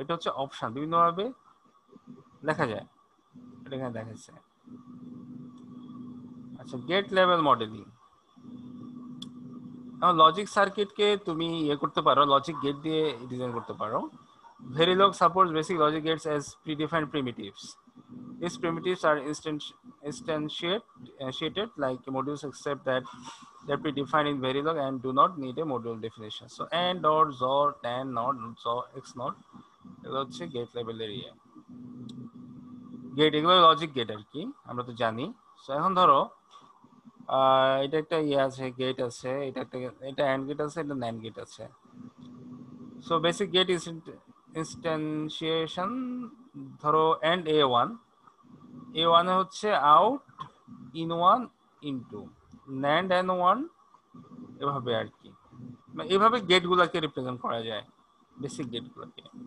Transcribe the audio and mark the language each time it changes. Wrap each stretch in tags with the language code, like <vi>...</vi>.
<bn>এটা হচ্ছে অপশন, বিভিন্নভাবে লেখা যায়, এটা এখানে দেখাচ্ছে। আচ্ছা, গেট লেভেল মডেলিং। এখন লজিক সার্কিটকে তুমি করতে পারো, লজিক গেট দিয়ে ডিজাইন করতে পারো।</bn> <en>Verilog supports basic logic gates as predefined primitives. These primitives are instantiated like modules, except that they're predefined in Verilog and do not need a module definition.</en> <bn>So AND, OR, XOR, NAND, NOT, XOR, XNOT, এগুলো হচ্ছে gate level area. Gate এগুলো logic gate আর কি, আমরা তো জানি। So এখন ধরো এটা একটা আছে, গেট আছে, এটা AND গেট আছে, এটা NAND গেট আছে। সো বেসিক গেট ইনস্ট্যান্সিয়েশন ধরো AND A1 এ হচ্ছে out in1 in2, NAND N1 এভাবে আর কি, এভাবে গেটগুলোকে রিপ্রেজেন্ট করা যায়, বেসিক গেটগুলোকে।</bn>